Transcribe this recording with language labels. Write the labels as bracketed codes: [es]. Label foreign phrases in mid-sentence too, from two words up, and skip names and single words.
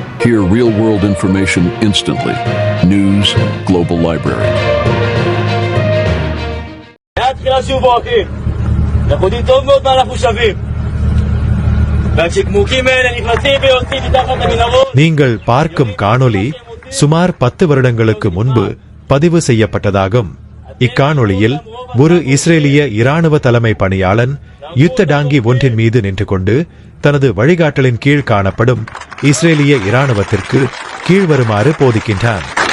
[en] Hear real-world information instantly. News Global Library. [he] לאט תחילה שובו אחים, אנחנו יודעים טוב מאוד מה אנחנו שווים, והשקמוקים האלה נכנסים ויוצאים מתחת למנהרות. [ta] நீங்கள் பார்க்கும் காணொளி சுமார் 10 வருடங்களுக்கு முன்பு பதிவு செய்யப்பட்டதாகும். இக்காணொளியில் ஒரு இஸ்ரேலிய இராணுவ தலைமை பணியாளன் யுத்த டாங்கி ஒன்றின் மீது நின்று கொண்டு தனது வழிகாட்டலின் கீழ் காணப்படும் இஸ்ரேலிய இராணுவத்திற்கு கீழ்வருமாறு போதிக்கின்றான்.